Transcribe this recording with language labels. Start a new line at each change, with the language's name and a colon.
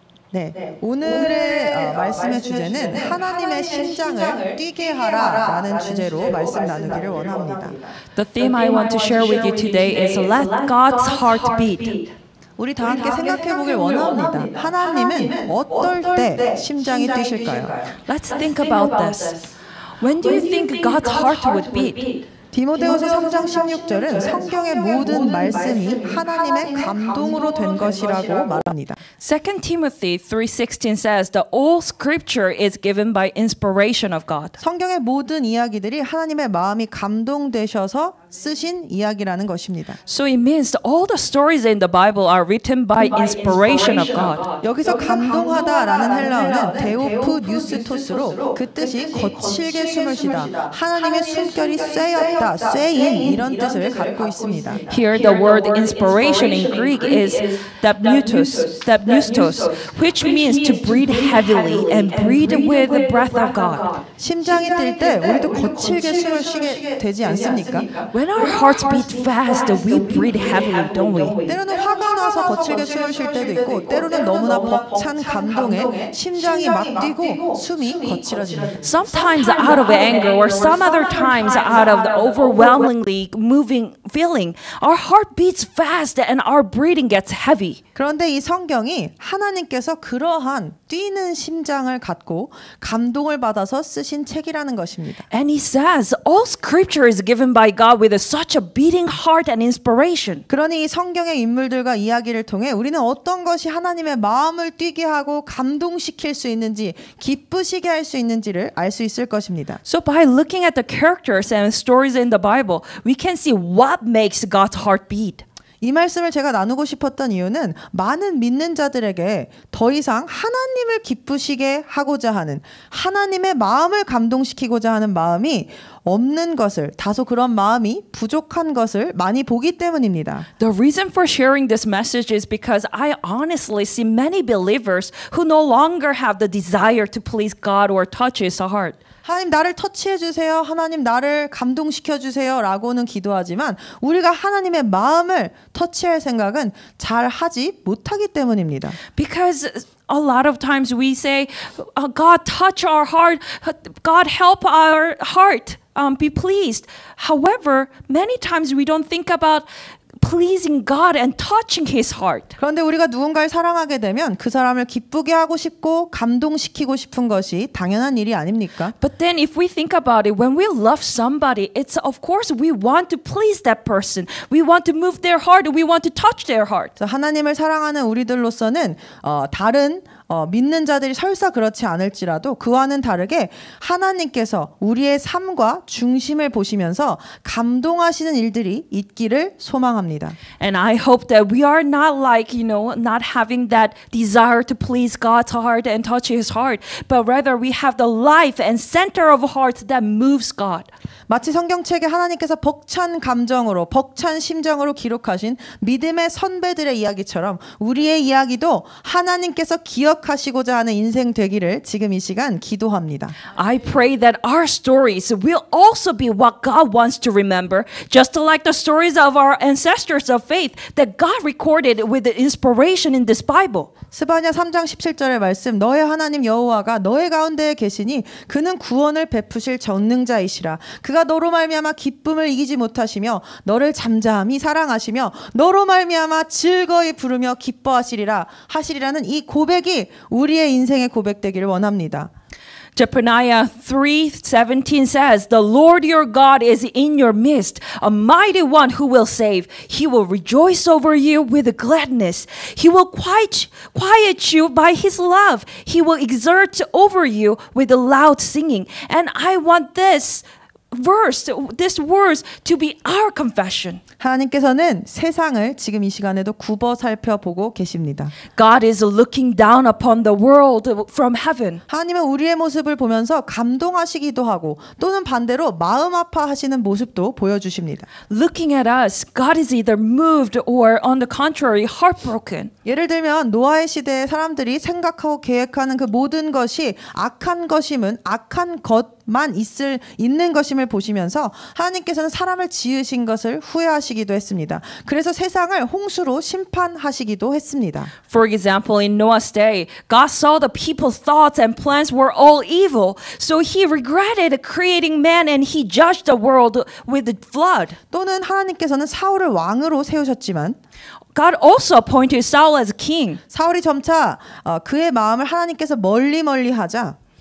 Korean: 네, 오늘의 말씀의 주제는 하나님의 심장을 뛰게 하라라는 주제로 말씀 나누기를 원합니다.
English: The theme I want to share with you today is Let God's Heart Beat.
Korean: 우리 다 함께 생각해 보길 원합니다. 하나님은 어떨 때 심장이 뛰실까요?
English: Let's think about this. When do you think God's heart would beat?
Korean: 디모데후서 3장 16절은 성경의 모든 말씀이 하나님의 감동으로 된 것이라고 말합니다.
English: 2 Timothy 3:16 says that all scripture is given by inspiration of God.
Korean: 성경의 모든 이야기들이 하나님의 마음이 감동되셔서 쓰신 이야기라는 것입니다.
English: So it means that all the stories in the Bible are written by inspiration of God.
Korean: 여기서 감동하다라는 헬라어는 데오프 뉴스토스로 그 뜻이 거칠게 숨을 쉬다, 하나님의 숨결이 쐬였다, 쐬인 이런 뜻을 갖고 있습니다.
English: Here the word inspiration in Greek is dapneustos, which means to breathe heavily and breathe with the breath of God.
Korean: 심장이 뛸 때 우리도 거칠게 숨을 쉬게 되지 않습니까?
English: When our hearts beat fast, we breathe heavily, don't we?
Korean: 때로는 화가 나서 거칠게 숨을 쉴 때도 있고 때로는 너무나 벅찬 감동에 심장이 막 뛰고 숨이 거칠어집니다.
English: Sometimes out of anger or some other times out of the overwhelmingly moving feeling, our heart beats fast and our breathing gets heavy.
Korean: 그런데 이 성경이 하나님께서 그러한 뛰는 심장을 갖고 감동을 받아서 쓰신 책이라는 것입니다.
English: And he says all scripture is given by God with such a beating heart and inspiration.
Korean: 그러니 이 성경의 인물들과 이야기를 통해 우리는 어떤 것이 하나님의 마음을 뛰게 하고 감동시킬 수 있는지, 기쁘시게 할 수 있는지를 알 수 있을 것입니다.
English: So by looking at the characters and stories in the Bible, we can see what makes God's heart beat.
Korean: 이 말씀을 제가 나누고 싶었던 이유는 많은 믿는 자들에게 더 이상 하나님을 기쁘시게 하고자 하는, 하나님의 마음을 감동시키고자 하는 마음이 없는 것을, 다소 그런 마음이 부족한 것을 많이 보기 때문입니다.
English: The reason for sharing this message is because I honestly see many believers who no longer have the desire to please God or touch His heart.
Korean: 하나님 나를 터치해 주세요. 하나님 나를 감동시켜 주세요. 라고는 기도하지만 우리가 하나님의 마음을 터치할 생각은 잘 하지 못하기 때문입니다.
English: Because a lot of times we say, God touch our heart, God help our heart, be pleased. However, many times we don't think about pleasing God and touching His heart.
Korean: 그런데 우리가 누군가를 사랑하게 되면 그 사람을 기쁘게 하고 싶고 감동시키고 싶은 것이 당연한 일이 아닙니까?
English: But then if we think about it, when we love somebody, it's of course we want to please that person. We want to move their heart. We want to touch their heart.
Korean: 하나님을 사랑하는 우리들로서는 다른 믿는 자들이 설사 그렇지 않을지라도 그와는 다르게 하나님께서 우리의 삶과 중심을 보시면서 감동하시는 일들이 있기를 소망합니다.
English: And I hope that we are not like, not having that desire to please God's heart and touch His heart, but rather we have the life and center of heart that moves God.
Korean: 마치 성경책에 하나님께서 벅찬 감정으로, 벅찬 심정으로 기록하신 믿음의 선배들의 이야기처럼 우리의 이야기도 하나님께서 기억하시고자 하는 인생 되기를 지금 이 시간 기도합니다.
English: I pray that our stories will also be what God wants to remember, just like the stories of our ancestors of faith that God recorded with the inspiration in this Bible.
Korean: 스바냐 3장 17절의 말씀, 너의 하나님 여호와가 너의 가운데에 계시니 그는 구원을 베푸실 전능자이시라. 그가 너로 말미암아 기쁨을 이기지 못하시며 너를 잠잠히 사랑하시며 너로 말미암아 즐거이 부르며 기뻐하시리라 하시리라는 이 고백이 우리의 인생의 고백되기를 원합니다.
English: Zephaniah 3:17 says, The Lord your God is in your midst, a mighty one who will save. He will rejoice over you with gladness. He will quiet you by his love. He will exert over you with loud singing. And I want this this words to be our confession.
Korean: 하나님께서는 세상을 지금 이 시간에도 굽어 살펴보고 계십니다.
English: God is looking down upon the world from heaven.
Korean: 하나님은 우리의 모습을 보면서 감동하시기도 하고 또는 반대로 마음 아파하시는 모습도 보여주십니다.
English: Looking at us, God is either moved or on the contrary, heartbroken.
Korean: 예를 들면 노아의 시대에 사람들이 생각하고 계획하는 그 모든 것이 악한 것임은 악한 것만 있는 것임을 보시면서 하나님께서는 사람을 지으신 것을 후회하시기도 했습니다. 그래서 세상을 홍수로 심판하시기도 했습니다.
English: For example, in Noah's day, God saw the people's thoughts and plans were all evil, so he regretted creating man and he judged the world with the flood.
Korean: 또는 하나님께서는 사울을 왕으로 세우셨지만
English: God also appointed Saul as king.
Korean: 사울이 점차 그의 마음을 하나님께서 멀리 하자